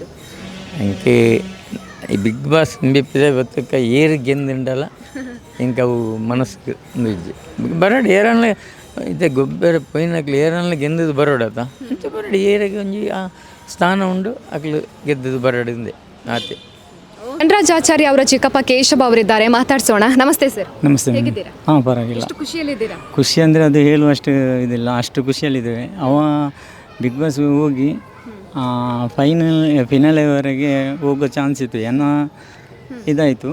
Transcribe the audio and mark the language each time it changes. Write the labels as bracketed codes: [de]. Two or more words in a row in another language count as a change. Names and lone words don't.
[tcy] ಎಂಕೆ ಈ ಬಿಗ್ ಬಾಸ್ ನಿಂಬಿಪ್ಪಿದೆ ಬತ್ತಕ್ಕ ಏರು ಗೆಂದುಂಡಲ್ಲ ಇಂಕ ಅವು ಮನಸ್ಸಿಗೆ ಇಜ್ಜಿ ಬರಡು ಏರನ್ಲ ಇದೆ ಗೊಬ್ಬರ ಪೊಯ್ನಕ್ಲು ಏರನ್ಲ ಗೆಂದದು ಬರೋಡತ ಇಂಚ ಬರಡು ಏರಿಗೆ ಒಂಜಿ ಆ ಸ್ಥಾನ ಉಂಡು ಅಕ್ಲು ಗೆದ್ದದು ಬರಡಿಂದೆ ಆತೆ. [kn] ಧನರಾಜ್ ಆಚಾರ್ಯ ಅವರ ಚಿಕ್ಕಪ್ಪ ಕೇಶವ ಅವರಿದ್ದಾರೆ, ಮಾತಾಡ್ಸೋಣ. ನಮಸ್ತೆ ಸರ್. ನಮಸ್ತೆ. ಹೇಗಿದ್ದೀರಾ? ಹಾಂ, ಪರವಾಗಿಲ್ಲ. ಎಷ್ಟು ಖುಷಿಯಲ್ಲಿದ್ದೀರಾ? ಖುಷಿ ಅಂದರೆ ಅದು ಹೇಳುವಷ್ಟು ಇದಿಲ್ಲ, ಅಷ್ಟು ಖುಷಿಯಲ್ಲಿದ್ದೇವೆ. ಅವ ಬಿಗ್ ಬಾಸ್ ಹೋಗಿ ಫಿನಾಲೆವರೆಗೆ ಹೋಗೋ ಚಾನ್ಸ್ ಇತ್ತು, ಏನೋ ಇದಾಯಿತು.